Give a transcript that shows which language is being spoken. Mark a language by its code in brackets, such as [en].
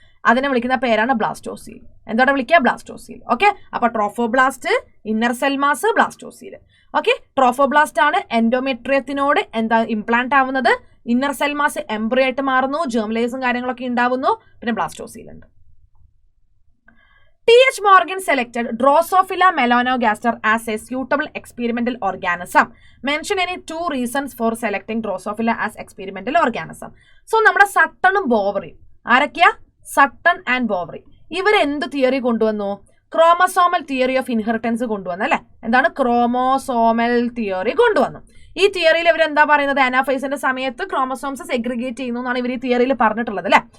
[ml] അതിനെ വിളിക്കുന്ന പേരാണ് ബ്ലാസ്റ്റോസീൽ. എന്താണ് വിളിക്കുക? ബ്ലാസ്റ്റോസീൽ. ഓക്കെ, അപ്പൊ trophoblast, inner cell mass, ബ്ലാസ്റ്റോസീൽ. Okay, trophoblast ആണ് എൻഡോമെട്രിയത്തിനോട് ഇംപ്ലാന്റ് ആവുന്നത്. ഇന്നർ സെൽ മാസ് എംബ്രിയോ ആയിട്ട് മാറുന്നു, ജേർമലൈസും കാര്യങ്ങളൊക്കെ ഉണ്ടാവുന്നു. പിന്നെ ബ്ലാസ്റ്റോസീൽ ഉണ്ട്. [en] T.H. Morgan selected Drosophila melanogaster as a suitable experimental organism. Mention any 2 reasons for selecting Drosophila as experimental organism. [ml] So, നമ്മുടെ സട്ടണും ബോവറിയും ആരൊക്കെയാ? Sutton and Bovary. ഇവരെന്ത് തിയറി കൊണ്ടുവന്നു? ക്രോമസോമൽ തിയറി ഓഫ് ഇൻഹെറിറ്റൻസ് കൊണ്ടുവന്നു അല്ലെ? എന്താണ്? ക്രോമോസോമൽ തിയറി കൊണ്ടുവന്നു. ഈ തിയറിയിൽ ഇവർ എന്താ പറയുന്നത്? അനാഫേസിന്റെ സമയത്ത് ക്രോമസോംസ് സെഗ്രിഗേറ്റ് ചെയ്യുന്നു എന്നാണ് ഇവർ ഈ തിയറിയിൽ പറഞ്ഞിട്ടുള്ളത് അല്ലെ?